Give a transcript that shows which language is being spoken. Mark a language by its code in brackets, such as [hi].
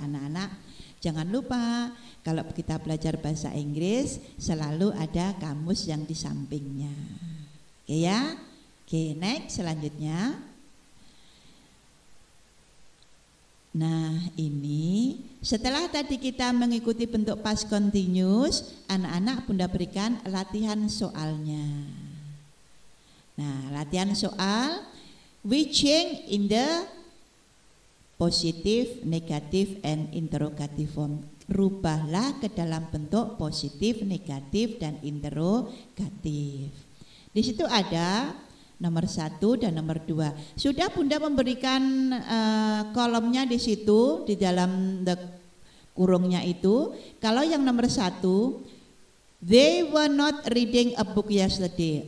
[id] Anak-anak jangan lupa kalau kita belajar bahasa Inggris selalu ada kamus yang di sampingnya. Oke ya? Oke, next selanjutnya. Nah, ini setelah tadi kita mengikuti bentuk past continuous, anak-anak Bunda berikan latihan soalnya. Nah, latihan soal, [en] we change in the positive, negative, and interrogative form. [id] Rubahlah ke dalam bentuk positif, negatif, dan interrogatif. Di situ ada nomor 1 dan nomor 2. Sudah Bunda memberikan kolomnya di situ, di dalam kurungnya itu. Kalau yang nomor 1, [en] they were not reading a book yesterday.